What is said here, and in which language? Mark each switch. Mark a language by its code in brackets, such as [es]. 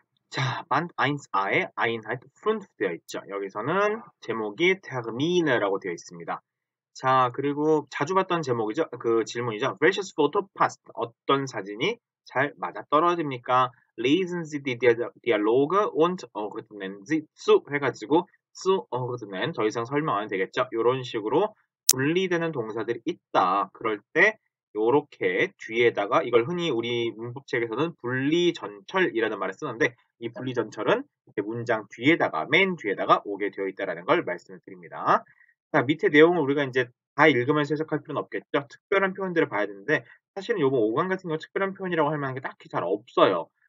[ko] 자, Band 1a에 Einheit 5 되어 있죠. 여기서는 제목이 Termine라고 되어 있습니다. 자, 그리고 자주 봤던 제목이죠. [de] 그 질문이죠. Welches Foto passt? [ko] 어떤 사진이 잘 맞아떨어집니까? [de] Lesen Sie die Dialoge und ordnen Sie zu [ko] 해가지고 [de] zu ordnen [ko] 더 이상 설명 안 해도 되겠죠. 이런 식으로 분리되는 동사들이 있다. 그럴 때 요렇게 뒤에다가 이걸 흔히 우리 문법책에서는 분리전철이라는 말을 쓰는데 이 분리전철은 이렇게 문장 뒤에다가 맨 뒤에다가 오게 되어 있다는 걸 말씀을 드립니다. 자, 밑에 내용을 우리가 이제 다 읽으면서 해석할 필요는 없겠죠. 특별한 표현들을 봐야 되는데 사실은 요번 5강 같은 경우 특별한 표현이라고 할 만한 게 딱히 잘 없어요.